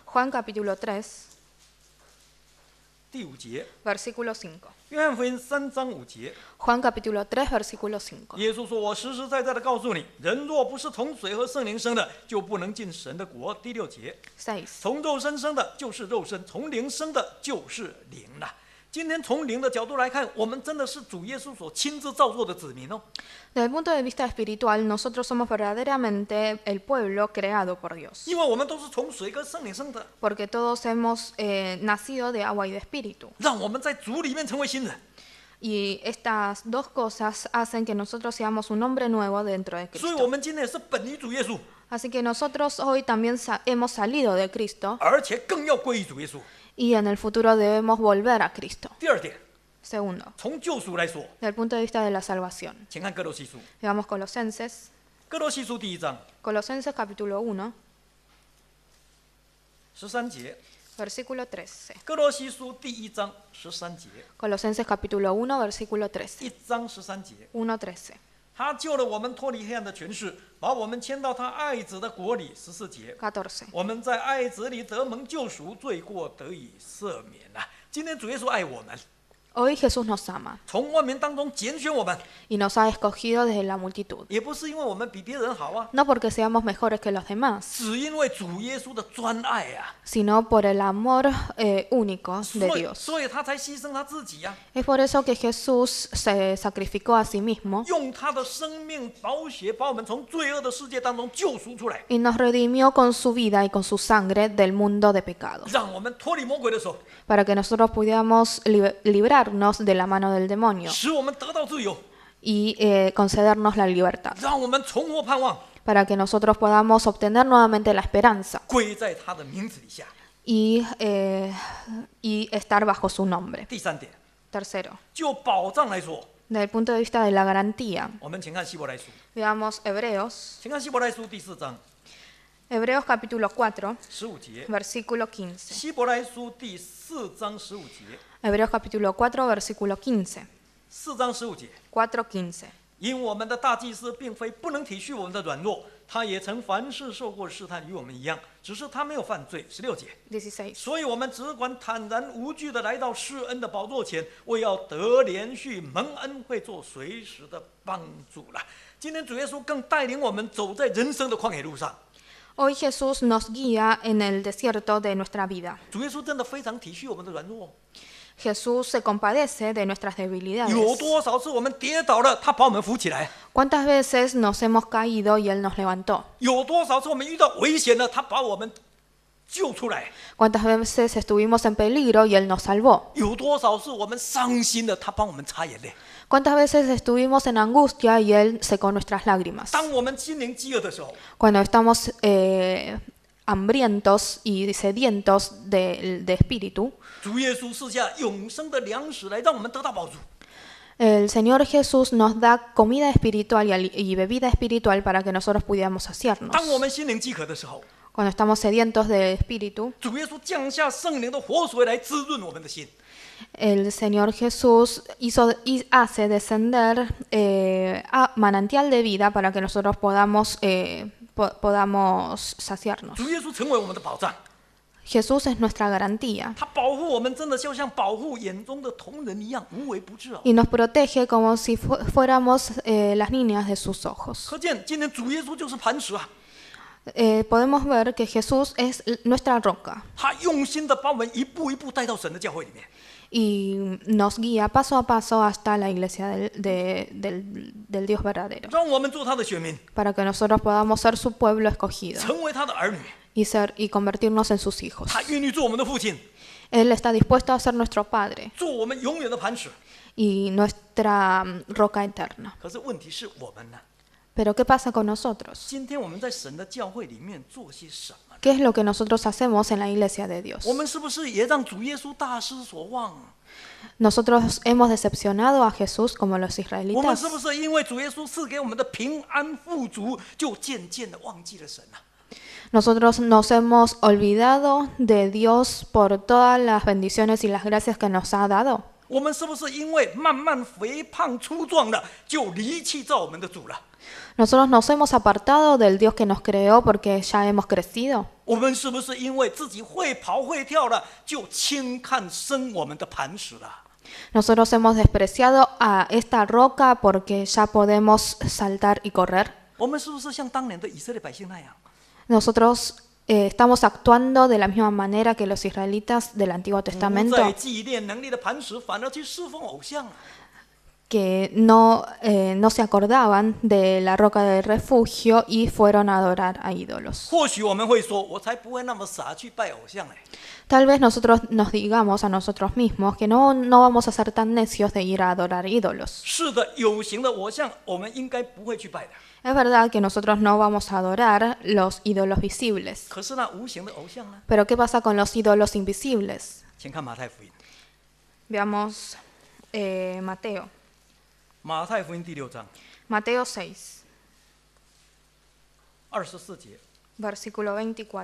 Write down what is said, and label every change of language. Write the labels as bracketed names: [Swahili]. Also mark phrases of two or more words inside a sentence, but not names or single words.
[Spanish] Juan capítulo 3, [Chinese] 第5节。 [Spanish] versículo 5. [Chinese] 约翰福音3章5节， [Spanish] Juan capítulo 3, versículo 5. [Chinese] 耶稣说：“我实实在在的告诉你，人若不是从水和圣灵生的，就不能进神的国。” 第6节， [Spanish] 6. [Chinese] 从肉身生的就是肉身，从灵生的就是灵了。今天从灵的角度来看，我们真的是主耶稣所亲自造作的子民哦。 [Spanish] Desde el punto de vista espiritual, nosotros somos verdaderamente el pueblo creado por Dios. [Chinese] 因为我们都是从水跟圣灵生的， [Spanish] Porque todos hemos nacido de agua y de espíritu. [Chinese] 让我们在主里面成为新人。 [Spanish] Y estas dos cosas hacen que nosotros seamos un hombre nuevo dentro de [Chinese] 所以，我 [Spanish] Cristo. [Chinese] 们今天也是本于主耶稣， [Spanish] Así que nosotros hoy también hemos salido de Cristo [Chinese] 而且更要归于主耶稣。 [Spanish] y en el futuro debemos volver a Cristo. [Chinese] 第2点， [Spanish] Segundo, [Chinese] 从救赎来说， [Spanish] desde el punto de vista de la salvación. [Chinese] 请看哥罗西书， [Spanish] Veamos Colosenses. [Chinese] 哥罗西书第1章 [Spanish] Colosenses capítulo 1, [Chinese] 13 节， [Spanish] versículo 13. [Chinese] 哥罗西书第1章13节， [Spanish] Colosenses capítulo 1, versículo 13. [Chinese] 1 章13节， [Spanish] 1:13. [Chinese] 他救了我们脱离黑暗的权势，把我们迁到他爱子的国里。14节， [Spanish] 14. [Chinese] 我们在爱子里得蒙救赎，罪过得以赦免啊！今天主耶稣爱我们， [Spanish] Hoy Jesús nos ama [Chinese] 从万民当中拣选我们， [Spanish] y nos ha escogido desde la multitud. [Chinese] 也不是因为我们比别人好啊， [Spanish] No porque seamos mejores que los demás, [Chinese] 只因为主耶稣的专爱啊， [Spanish] sino por el amor único de [Chinese] 所以 [Spanish] Dios. [Chinese] 所以他才牺牲他自己啊， [Spanish] Es por eso que Jesús se sacrificó a sí mismo [Chinese] 用他的生命宝血把我们从罪恶的世界当中救赎出来， [Spanish] y nos redimió con su vida y con su sangre del mundo de pecado, [Chinese] 让我们脱离魔鬼的手， [Spanish] para que nosotros pudiéramos librarnos de la mano del demonio [Chinese] 使我们得到自由， [Spanish] y concedernos la libertad, [Chinese] 让我们重获盼望， [Spanish] para que nosotros podamos obtener nuevamente la esperanza [Chinese] 归在他的名字底下。 [Spanish] y estar bajo su nombre. [Chinese] 第三点， [Spanish] Tercero, [Chinese] 就保障来说， [Spanish] desde el punto de vista de la garantía, [Chinese] 我们请看希伯来书， [Spanish] veamos Hebreos, [Chinese] 请看希伯来书第4章 [Spanish] Hebreos capítulo 4, [Chinese] 15 节。 [Spanish] versículo 15. [Chinese] 希伯来书第4章15节， [Spanish] Hebreos capítulo 4, versículo 15. [Chinese] 4 章15节。 [Spanish] 4:15. [Chinese] 因我们的大祭司并非不能体恤我们的软弱，他也曾凡事受过试探，与我们一样，只是他没有犯罪。16节。 [Spanish] 16. [Chinese] 所以我们只管坦然无惧地来到施恩的宝座前，为要得连续蒙恩惠，做随时的帮助了。今天主耶稣更带领我们走在人生的旷野路上。 [Spanish] Hoy Jesús nos guía en el desierto de nuestra vida. [Chinese] 主耶稣真的非常体恤我们的软弱。 [Spanish] Jesús se compadece de nuestras debilidades. [Chinese] 有多少次我们跌倒了，他把我们扶起来； [Spanish] ¿Cuántas veces nos hemos caído y Él nos levantó? [Chinese] 有多少次我们遇到危险了，他把我们救出来； [Spanish] ¿Cuántas veces estuvimos en peligro y Él nos salvó? [Chinese] 有多少次我们伤心了，他帮我们擦眼泪。 [Spanish] ¿Cuántas veces estuvimos en angustia y Él secó nuestras lágrimas? [Chinese] 当我们心灵饥饿的时候， [Spanish] Cuando estamos hambrientos y sedientos de espíritu, [Chinese] 主耶稣赐下永生的粮食来让我们得到饱足。 [Spanish] el Señor Jesús nos da comida espiritual y bebida espiritual para que nosotros pudiéramos saciarnos. [Chinese] 当我们心灵饥渴的时候， [Spanish] Cuando estamos sedientos de espíritu, [Chinese] 主耶稣降下圣灵的活水来滋润我们的心。 [Spanish] el Señor Jesús hace descender a manantial de vida para que nosotros podamos saciarnos. [Chinese] 主耶稣成为我们的保障， [Spanish] Jesús es nuestra garantía [Chinese] 他保护我们，真的就像保护眼中的瞳人一样，无微不至哦。 [Spanish] y nos protege como si fuéramos las niñas de sus ojos. [Chinese] 可见今天主耶稣就是磐石啊， [Spanish] Podemos ver que Jesús es nuestra roca [Chinese] 他用心的把我们一步一步带到神的教会里面。 [Spanish] y nos guía paso a paso hasta la iglesia del Dios verdadero, [Chinese] 让我们做他的选民， [Spanish] para que nosotros podamos ser su pueblo escogido [Chinese] 成为他的儿女。 [Spanish] y convertirnos en sus hijos. [Chinese] 他愿意做我们的父亲， [Spanish] Él está dispuesto a ser nuestro Padre [Chinese] 做我们永远的磐石。 [Spanish] y nuestra roca eterna. [Chinese] 可是问题是我们呢？ [Spanish] Pero ¿qué pasa con nosotros? [Chinese] 今天我们在神的教会里面做些什么？ [Spanish] ¿Qué es lo que nosotros hacemos en la iglesia de Dios? [Chinese] 我们是不是也让主耶稣大失所望？ [Spanish] Nosotros hemos decepcionado a Jesús como los [Chinese] 我们 [Spanish] israelitas. [Chinese] 是不是因为主耶稣赐给我们的平安富足，就渐渐的忘记了神啊？ [Spanish] Nosotros nos hemos olvidado de Dios por todas las bendiciones y las gracias que nos ha dado. [Chinese] 我们是不是因为慢慢肥胖粗壮了，就离弃造我们的主了？ [Spanish] Nosotros nos hemos apartado del Dios que nos creó porque ya hemos crecido. [Chinese] 我们是不是因为自己会跑会跳了，就轻看生我们的磐石了？ [Spanish] Nosotros hemos despreciado a esta roca porque ya podemos saltar y correr. [Chinese] 我们是不是像当年的以色列百姓那样？ [Spanish] Nosotros estamos actuando de la misma manera que los israelitas del Antiguo [Chinese] 不 [Spanish] Testamento, [Chinese] 再纪念能力的磐石，反而去侍奉偶像啊？ [Spanish] que no se acordaban de la roca del refugio y fueron a adorar a ídolos. [Chinese] 或许我们会说，我才不会那么傻去拜偶像嘞。 [Spanish] Tal vez nosotros nos digamos a nosotros mismos que no vamos a ser tan necios de ir a adorar ídolos. [Chinese] 是的，有形的偶像，我们应该不会去拜的。 [Spanish] Es verdad que nosotros no vamos a adorar los ídolos visibles. [Chinese] 可是那无形的偶像呢？ [Spanish] Pero ¿qué pasa con los ídolos invisibles? [Chinese] 请看马太福音， [Spanish] Veamos Mateo. [Chinese] 马太福音第6章 [Spanish] Mateo 6, [Chinese] 24节。 [Spanish] versículo 24.